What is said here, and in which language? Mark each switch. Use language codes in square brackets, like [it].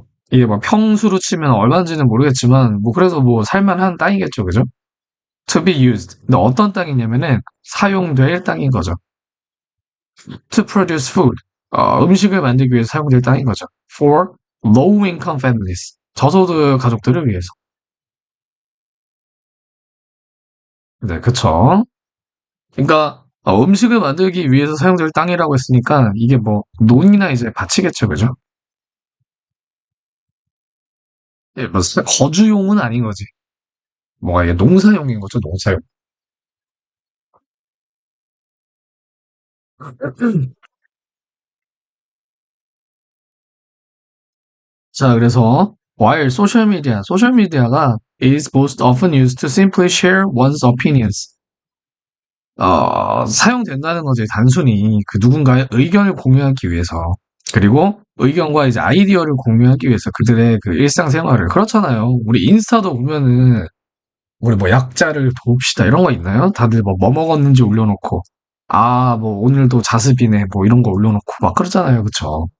[ko] 이게 뭐 평수로 치면 얼마인지는 모르겠지만, 뭐 그래서 뭐 살만한 땅이겠죠, 그죠? [en] To be used. [ko] 근데 어떤 땅이냐면은 사용될 땅인 거죠. [en] To produce food. [ko] 음식을 만들기 위해서 사용될 땅인 거죠. [en] For low income families. [ko] 저소득 가족들을 위해서. 네, 그쵸. 그러니까 음식을 만들기 위해서 사용될 땅이라고 했으니까 이게 뭐 논이나 이제 밭이겠죠, 그죠? 예, 뭐 거주용은 아닌 거지. 뭐가 이게 농사용인 거죠, 농사용. 자, 그래서 [en] while 소셜미디어가 is most often used to simply share one's opinions. [ko] 사용된다는 거지, 단순히 그 누군가의 의견을 공유하기 위해서. 그리고 의견과 이제 아이디어를 공유하기 위해서 그들의 그 일상생활을. 그렇잖아요. 우리 인스타도 보면은 우리 뭐 약자를 돕시다 이런 거 있나요? 다들 뭐 먹었는지 올려놓고 뭐 오늘도 자습이네 뭐 이런 거 올려놓고 막 그러잖아요, 그쵸?